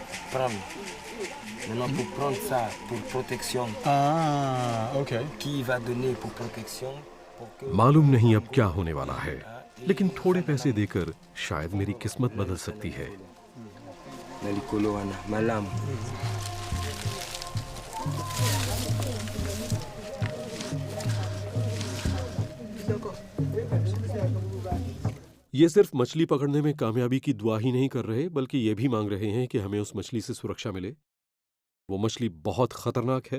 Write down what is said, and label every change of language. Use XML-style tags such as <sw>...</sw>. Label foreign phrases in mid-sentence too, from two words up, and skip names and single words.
<fr>prendre. Maintenant, pour prendre ça, pour protection, Ah, ok. qui va donner pour protection pour que...</fr> <hi>मालूम नहीं अब क्या होने वाला है, लेकिन थोड़े पैसे देकर शायद मेरी किस्मत बदल सकती है।</hi> <ln>Na likolo wana, malamu.</ln> <hi>ये सिर्फ मछली पकड़ने में कामयाबी की दुआ ही नहीं कर रहे, बल्कि ये भी मांग रहे हैं कि हमें उस मछली से सुरक्षा मिले। वो मछली बहुत खतरनाक है।</hi>